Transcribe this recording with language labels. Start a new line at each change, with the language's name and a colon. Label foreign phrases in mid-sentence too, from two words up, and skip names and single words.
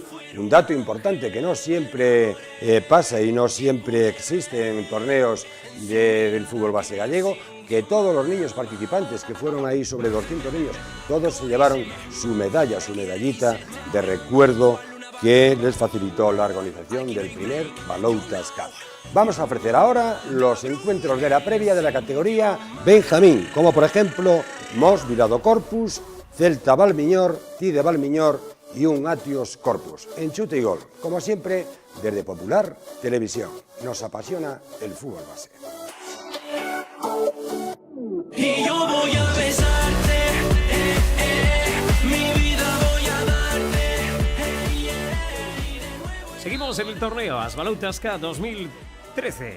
Spanish: Un dato importante que no siempre pasa y no siempre existe en torneos del fútbol base gallego, que todos los niños participantes, que fueron ahí sobre 200 niños, todos se llevaron su medalla, su medallita de recuerdo que les facilitó la organización del primer Baloutas Cup. Vamos a ofrecer ahora los encuentros de la previa de la categoría Benjamín, como por ejemplo Mos Vila do Corpus, Celta Valmiñor, TIDE Valmiñor y un Atios Corpus. En chute y gol, como siempre, desde Popular Televisión. Nos apasiona el fútbol base. Y yo voy a besarte, mi vida voy a darte. Seguimos en el torneo Baloutas Cup 2013.